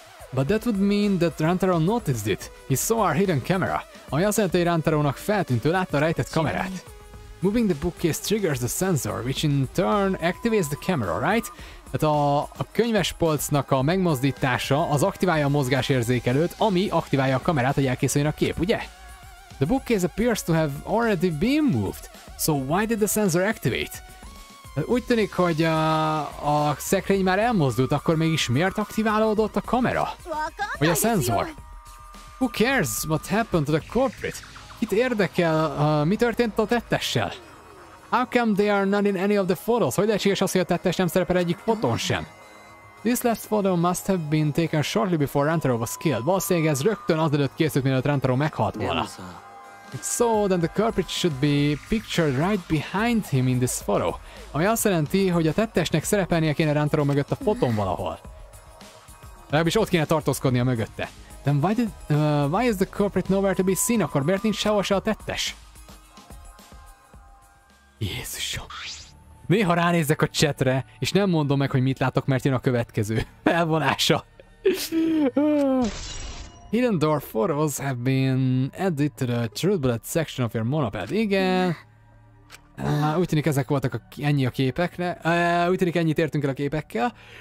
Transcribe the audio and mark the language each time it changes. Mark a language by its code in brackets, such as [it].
[en] But that would mean that Rantaro noticed it. He saw our hidden camera. [hu] Ami azt jelenti, hogy Rantarónak feltűnt, ő látta a rejtett kamerát. [en] Moving the bookcase triggers the sensor, which in turn activates the camera, right? [hu] Tehát a könyvespolcnak a megmozdítása az aktiválja a mozgásérzékelőt, ami aktiválja a kamerát, hogy elkészüljön a kép, ugye? [en] The bookcase appears to have already been moved, so why did the sensor activate? [hu] Úgy tűnik, hogy a szekrény már elmozdult, akkor mégis miért aktiválódott a kamera? Vagy a szenzor? [en] Who cares what happened to the culprit? [hu] Kit érdekel, mi történt a tettessel? [en] How come they are not in any of the photos? [hu] Hogy lehetséges az, hogy a tettes nem szerepel egyik fotón sem? [en] This last photo must have been taken shortly before Rantaro was killed. [hu] Valószínűleg ez rögtön azelőtt készült, mielőtt Rantaro meghalt volna. [en] So then the culprit should be pictured right behind him in this photo. [hu] Ami azt jelenti, hogy a tettesnek szerepelnie kéne Rantaro mögött a fotón valahol. Legalábbis ott kéne tartózkodnia mögötte. [en] Then why is the culprit nowhere to be seen? [hu] Akkor miért nincs sehol se a tettes? Jézusom. Néha ránézek a chatre, és nem mondom meg, hogy mit látok, mert jön a következő felvonása. [en] Hidden door photos have been added to the truth bullet section of your monoped. [hu] Igen. Úgy tűnik ezek voltak ennyi a képekre. Úgy tűnik ennyit értünk el a képekkel.